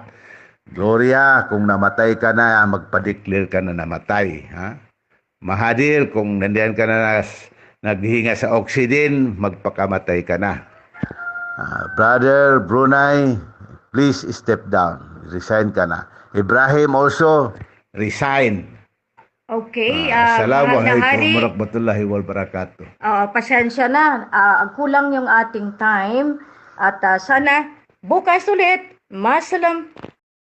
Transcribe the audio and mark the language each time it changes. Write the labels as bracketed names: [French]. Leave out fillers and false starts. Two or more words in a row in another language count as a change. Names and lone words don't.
[Filipino] Gloria, kung namatay ka na, magpa-declare ka na namatay. Ha? Mahathir, kung nandiyan ka na naghinga sa oxygen, magpakamatay ka na. [English] Brother Brunei, please step down. [Filipino] Resign ka na. [English] Ibrahim also, resign. [Filipino] Okay, [Arabic] السلام عليكم ورحمة الله وبركاته. [Filipino] Pasensya na, kulang yung ating time at sana bukas ulit. Masalam.